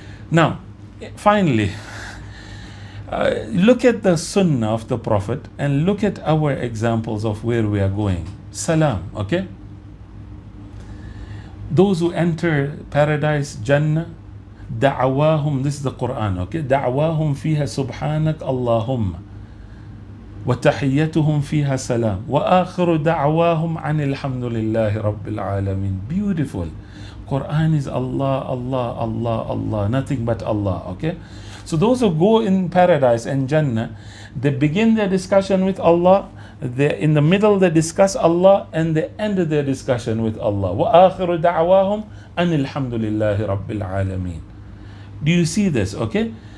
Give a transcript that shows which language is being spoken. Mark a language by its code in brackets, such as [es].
[en] Now, finally, look at the Sunnah of the Prophet and look at our examples of where we are going. Salam, okay? Those who enter paradise, Jannah, da'awahum, this is the Qur'an, okay? [ar] Da'awahum fiha subhanak Allahumma. وتحيتهم فيها سلام وآخر دعواهم عن الحمد لله رب العالمين. [en] Beautiful. Quran is Allah, Allah, Allah, Allah, nothing but Allah, okay? So those who go in paradise and Jannah, they begin their discussion with Allah, In the middle they discuss Allah, and they end their discussion with Allah. [ar] وَآخِرُ دَعْوَاهُمْ أَنِ الْحَمْدُ لِلَّهِ رَبِّ الْعَالَمِينَ. [en] Do you see this? Okay.